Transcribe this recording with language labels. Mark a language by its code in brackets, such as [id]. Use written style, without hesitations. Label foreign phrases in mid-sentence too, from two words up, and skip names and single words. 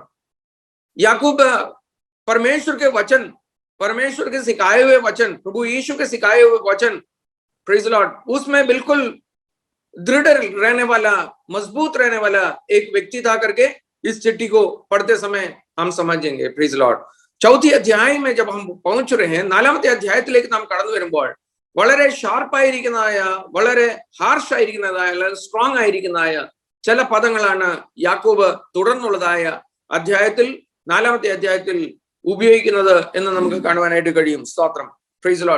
[hi] याकूब परमेश्वर के वचन, परमेश्वर के सिखाए हुए वचन, प्रभु यीशु के सिखाए हुए वचन, [en] praise lord, [hi] उसमें बिल्कुल दृढ़ रहने वाला, मजबूत रहने वाला एक व्यक्ति था करके इस चिट्ठी को पढ़ते समय हम समझेंगे. [en] praise lord. [hi] 4th അധ്യായ में जब हम पहुंच रहे हैं, [ml] 4ാമത്തെ അധ്യായത്തിലേക്ക് നാം കടന്നു വരുമ്പോൾ വളരെ ഷാർപ്പായിരിക്കുന്നതായ, വളരെ ഹാർഷ് ആയിരിക്കുന്നതായ, സ്ട്രോങ് ആയിരിക്കുന്നതായ ചില പദങ്ങളാണ് യാക്കോബ് തുടർന്നുള്ളതായ അധ്യായത്തിൽ 4ാമത്തെ അധ്യായത്തിൽ ഉപയോഗിക്കുന്നത് എന്ന് നമുക്ക് കാണുവാനായിട്ട് കഴിയും. സ്തോത്രം. [en] praise the lord.